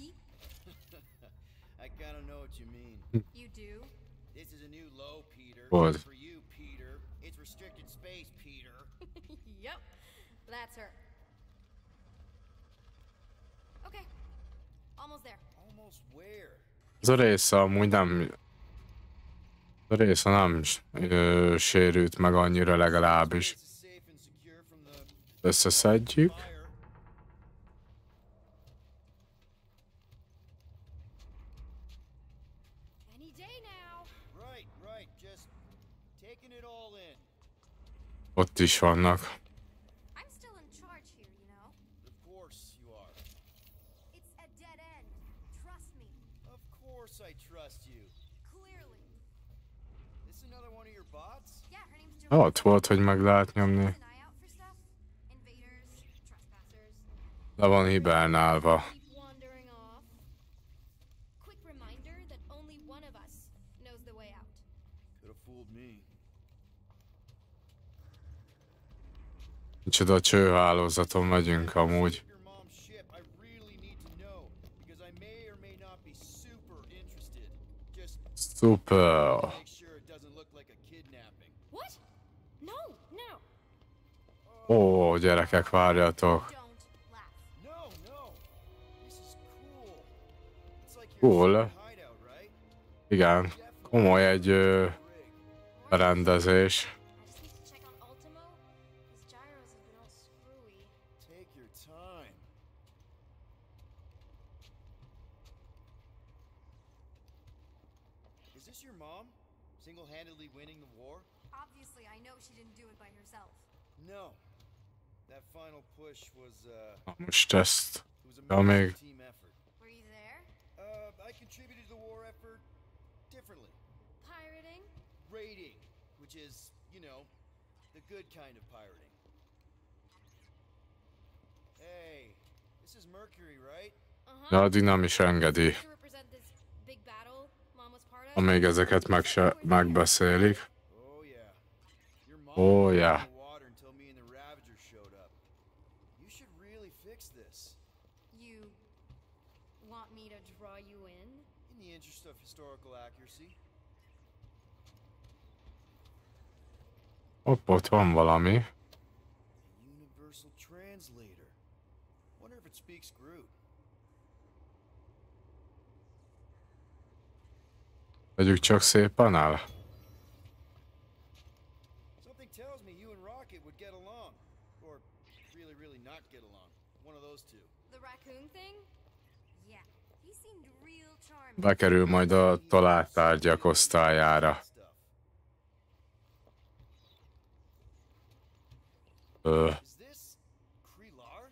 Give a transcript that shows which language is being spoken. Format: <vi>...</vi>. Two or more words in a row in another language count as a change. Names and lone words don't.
<en>I kinda know what you mean. You do? This is a new low, Peter. What? For you, Peter. It's restricted space, Peter. Yep, that's her. Okay, almost there. Almost where?</en> <hu>Ez a része amúgy nem... A része nem sérült meg annyira legalábbis.</hu> <en>It's safe and secure from the</en> <hu>Összeszedjük.</hu> <en>fire. Any day now. Right. Just taking it all in.</en> <hu>Ott is vannak.</hu> <en>I'm still in charge here, you know? Of course you are. It's a dead end. Trust me. Of course I trust you. Clearly. This is another one of your bots? Yeah, her name's Joanna.</en> <hu>Ott volt, hogy meg lehet nyomni.</hu> <en>Keep an eye out for stuff. Invaders, trespassers.</en> <hu>Le van hibernálva.</hu> <en>Keep wandering off. Quick reminder that only one of us knows the way out. Could have fooled me.</en> <hu>Micsoda csőhálózaton megyünk amúgy.</hu> <en>Your mom's ship. I really need to know because I may or may not be super interested. Just</en> <hu>Szuper.</hu> <en>make sure it doesn't look like a kidnapping. What? No, no.</en> <hu>Ó, gyerekek, várjatok.</hu> <en>Don't laugh. No. This is cool. It's like your Cool. secret hideout, right?</en> <hu>Igen, komoly egy</hu> <en>Rig.</en> <hu>berendezés.</hu> <en>I just need to check on Ultimo. His gyros have been all screwy. Take your time. Is this your mom? Single-handedly winning the war? Obviously, I know she didn't do it by herself. No. That final push was,</en> <hu>Na, most ezt...</hu> <en>it was a</en> <hu>Ja, még...</hu> <en>massive team effort. Were you there? I contributed to the war effort differently. Pirating? Raiding, which is, you know, the good kind of pirating. Hey, this is Mercury, right? Uh-huh.</en> <hu>De addig nem is engedi.</hu> <en>To represent this big battle Mom was part of?</en> <hu>Amíg ezeket megbeszélik.</hu> <en>Oh yeah. Your mom Oh, was yeah. in the water until me and the Ravagers showed up. You should really fix this. You want me to draw you in? In the interest of historical accuracy.</en> <hu>Hopp, ott van valami.</hu> <en>A universal translator. Wonder if it speaks Groot.</en> <hu>Vegyük csak szépen el.</hu> <en>Something tells me you and Rocket would get along. Or really not get along. One of those two. The raccoon thing? Yeah, he seemed real charming.</en> <hu>Bekerül majd a talált tárgyak osztályára.</hu> <en>Stuff. Is this Krelar?</en>